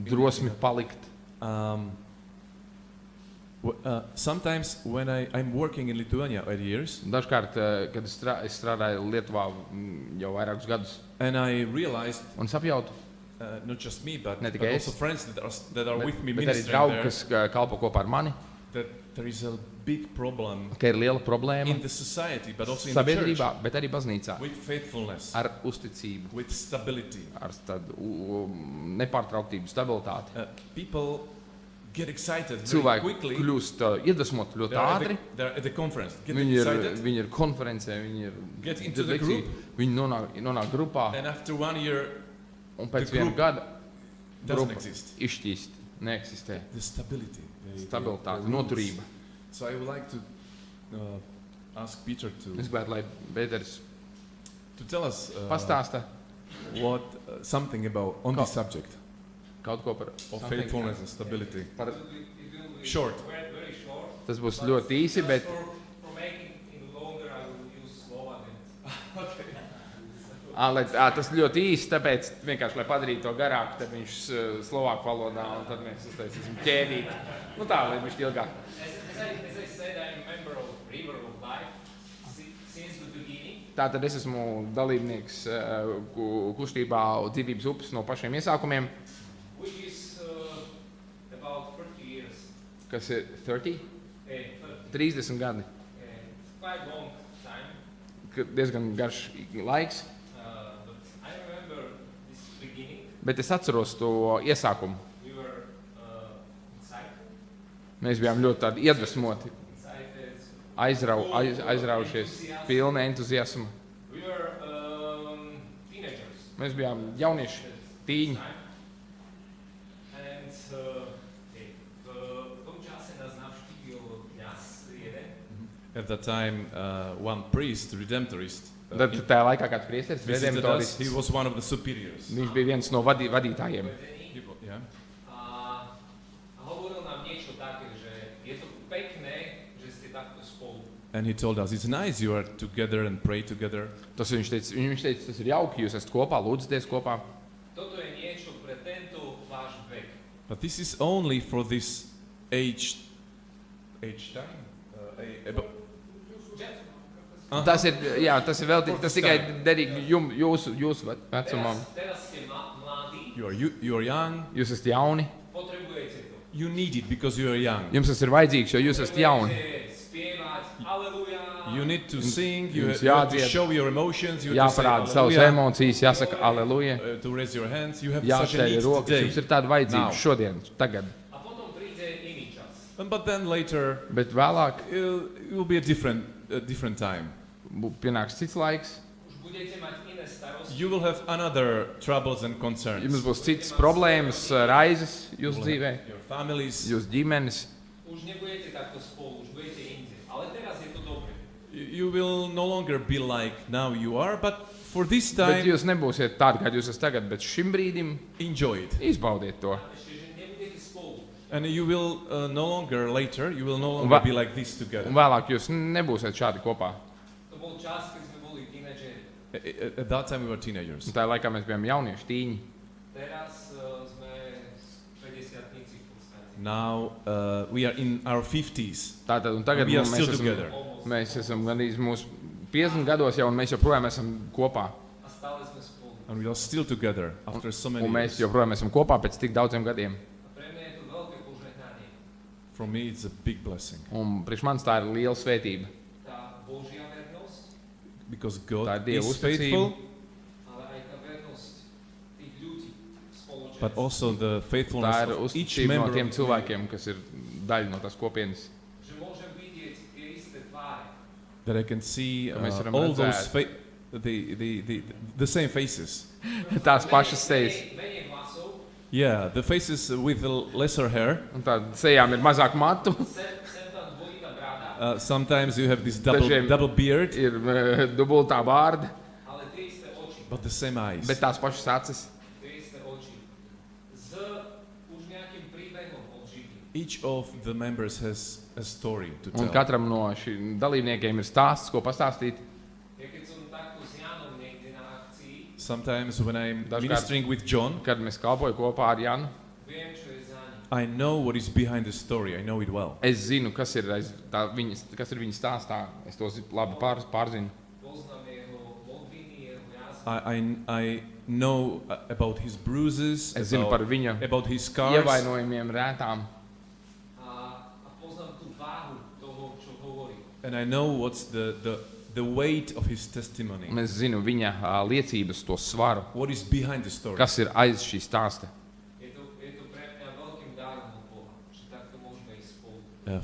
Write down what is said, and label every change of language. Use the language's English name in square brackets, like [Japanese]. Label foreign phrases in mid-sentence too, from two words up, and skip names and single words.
[Latvian] drosmi palikt. [English] Sometimes when I'm working in Lithuania 8 years, [Latvian] Dažkārt, kad es strādāju Lietuvā jau vairākus gadus, [English] and I realized [Latvian] un es apjautu, [English] not just me, but [Latvian] Ne tikai [English] also [Latvian] es, [English] friends that are with me [Latvian] bet arī [English] ministering [Latvian] draugi, [English] there, [Latvian] kas kalpo kopā ar mani, [English] that there is a big problem [Latvian] ka ir liela problēma [English] in the society, but also in the [Latvian] sabiedrībā, [English] church, [Latvian] bet arī baznīcā [English] with faithfulness, [Latvian] ar uzticību, [English] with stability. [Latvian] ar tādu nepārtrauktību, stabilitāti. [English] People get excited very [Latvian] Cilvēki [English] quickly. [Latvian] kļūst iedvesmoti ļoti ātri. [English] They're at the conference, get [Latvian] Viņi [English] excited, [Latvian] ir konferencē, viņi ir [English] Get into the [Latvian] lekcija, [English] group. [Latvian] viņi nonāk grupā, [English] and after 1 year [Latvian] un pēc [English] the [Latvian] viena [English] group [Latvian] gada [English] doesn't [Latvian] grupa [English] exist. [Latvian] izšķīst, neeksistē. [English] The stability, [Latvian] Stabilitāte, [English] the rules. [Latvian] noturība. [English] So I would like to ask Peter [Latvian] Es gribētu, lai Pēters [English] to tell us [Latvian] pastāsta [English] what something about on [Latvian] Ko- [English] this subject [Latvian] kaut ko par [English] of faithfulness and stability. [Latvian] par. [English] Short. Very short. [Latvian] Tas būs ļoti īsi, bet [English] For making it longer, I will use Slovak. [Latvian] tas ļoti īsi, tāpēc vienkārši, lai padarītu to garāku, tad viņš slovāku valodā, un tad mēs uztaisīsim ķēdīt. Nu tā, lai viņš ilgāk. [English] As I said, I'm a member of River of Life. since the beginning. [Latvian] Tātad es esmu dalībnieks kustībā dzīvības upes no pašiem iesākumiem, [English] Which is about 30 years. [Latvian] kas ir 30 gadi, [English] Quite long time. [Latvian] diezgan garš laiks, [English] But I remember this beginning. [Latvian] bet es atceros to iesākumu. [English] We were excited. [Latvian] Mēs bijām ļoti tādi iedvesmoti, [English] Excited. [Latvian] aizraujušies, pilni entuziasma. [English] We were teenagers. [Latvian] Mēs bijām jaunieši, tīņi. [Slovak] And v tom čase nás navštívil kňaz jeden. [English] At that time, one priest, redemptorist, [Latvian] Tad tajā laikā kāds priesteris, [English] visited us. He [Latvian] redemptorists, [English] was one of the superiors. [Latvian] viņš bija viens no vadītājiem. [English] Yeah. [Slovak] A hovoril nám niečo také, že je to pekné, že ste takto spolu. [English] And he told us, it's nice you are together and pray together. [Latvian] Tas viņš teica, tas ir jauki, jūs esat kopā, lūdzaties kopā. [Slovak] Toto je niečo pre tento váš vek. [English] But this is only for this age time? [Latvian] Tas ir veltīts, tas tikai derīgi jūsu vecumam. [Slovak] Teraz ste mladí, [English] You are young. [Latvian] Jūs esat jauni, [Slovak] potrebujete to. [English] You need it because you are young. [Latvian] jums tas ir vajadzīgs, jo jūs esat jauni. [Slovak] Potrebujete spievať, aleluja. [English] You need to sing. You [Latvian] Jums [English] have to [Latvian] jādzied, [English] show your emotions. You have to say [Latvian] Jāparāda savas [English] hallelujah, [Latvian] emocijas, jāsaka aleluja, [English] to raise your hands. You have such a [Latvian] jāceļ [English] need [Latvian] rokas, [English] today. [Latvian] jums ir tāda vajadzība [English] Now. [Latvian] šodien, tagad. [Slovak] A potom príde iný čas. [English] But then later, [Latvian] Bet vēlāk [English] it will be a different time. [Latvian] pienāks cits laiks, [Slovak] Už budete mať iné starosti. [English] You will have another troubles and [Latvian] jums [English] concerns. [Latvian] būs citas problēmas, raizes jūsu dzīvē, [English] Your families. [Latvian] jūsu ģimenes. [Slovak] Už nebudete takto spolu, už budete inde. Ale teraz je to dobre. [English] You will no longer be like now you are, but for this [Latvian] Bet [English] time, [Latvian] jūs nebūsiet tādi, kādi jūs esat tagad, bet šim brīdim [English] enjoy it. [Latvian] izbaudiet to. [Slovak] Ešte, že nebudete spolu. [English] And you will no longer later, you will no longer be like this together. [Latvian] Un vēlāk jūs nebūsiet šādi kopā. [Slovak] To bol čas, keď sme boli tínedžeri. [English] At that time, we were teenagers. [Latvian] Un tajā laikā mēs bijām jaunieši, tīņi. [Slovak] Teraz sme 50-tníci v podstate. [English] Now we are in our 50s. [Latvian] Tātad, un tagad [English] We are [Latvian] mēs [English] still [Latvian] esam, [English] together. [Latvian] mēs esam gandrīz mūsu 50 gados jau, un mēs joprojām esam kopā. [Slovak] A stále sme spolu. [English] And we are still together after so many [Latvian] Un mēs [English] years. [Latvian] joprojām esam kopā pēc tik daudziem gadiem. [Slovak] A pre mňa je to veľké požehnanie. [English] For me, it's a big blessing. [Latvian] Un priekš manis tā ir liela svētība. [Slovak] Tá Božia vernosť, [English] Because [Latvian] Tā [English] God [Latvian] ir Dieva [English] is [Latvian] uzticība. [English] faithful, [Slovak] ale aj tá vernosť tých ľudí v spoločenstve. [English] but also the [Latvian] Tā [English] faithfulness [Latvian] ir [English] of each [Latvian] uzticība no [English] member [Latvian] tiem [English] of [Latvian] cilvēkiem, kas ir daļa no tās kopienas. [Slovak] Že môžem vidieť tie isté tváre. [English] that I can see [Latvian] Ka mēs varam [English] all those [Latvian] redzēt. [English] the same faces. [Latvian] Tās pašas sejas. [Slovak] Menej vlasov, [English] Yeah, the faces with the lesser hair. [Latvian] Un tā sejām ir mazāk matu, [Slovak] sem tam dvojitá brada, [English] Sometimes you have this [Latvian] Dažiem- [English] double beard, [Latvian] ir dubultā vārda, [Slovak] ale tie isté oči. [English] but the same eyes. [Latvian] bet tās pašas acis. [Slovak] Tie isté oči. S už nejakým príbehom od života. [English] Each of the members has a story to [Latvian] Un [English] tell. [Latvian] katram no šiem dalībniekiem ir stāsts, ko pastāstīt. [Slovak] Ja keď som takto s Jánom niekde na akcii, [English] Sometimes when I'm [Latvian] Dažkārt- [English] ministering with John, [Latvian] Kad mēs kalpojam kopā ar Janu, [Slovak] viem, čo je za ním. [English] I know what is behind the story. I know it well. [Latvian] es zinu, kas ir viņa stāstā. Es to labi pārzinu. [Slovak] Poznám jeho modliny, jeho jazdy. [English] I know about his bruises, [Latvian] Es zinu par viņa [English] about his scars, [Latvian] ievainojumiem, rētām. [Slovak] A poznám tú váhu toho, čo hovorí. [English] and I know what's the weight of his testimony. [Latvian] Un es zinu viņa liecības, to svaru, [English] What is behind the story? [Latvian] kas ir aiz šī stāsta. [Slovak] Je to pre mňa veľkým darom od Boha, že takto môžeme ísť spolu.